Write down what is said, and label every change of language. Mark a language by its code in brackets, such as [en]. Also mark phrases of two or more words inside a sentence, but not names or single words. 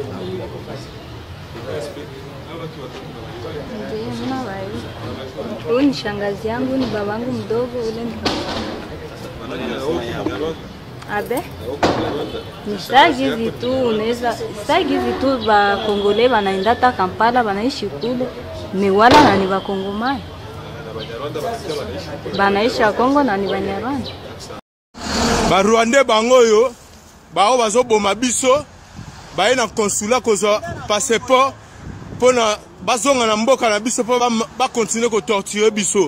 [sw] huyu ni shangazi yangu, ni babangu mdogo, ule ni abe. Nisagizi tu unaweza sagizi tu ba Kongole banaenda ta Kampala banaishi kule. Ni wala na ni ba Kongomani. Banaishi Kongo na ni Banyarwanda. [ln] Ba Rwanda bangoyo bao bazoboma biso baye na consulat kozwa passeport pona bazonga na mboka na biso po ba continuer ko torturer biso.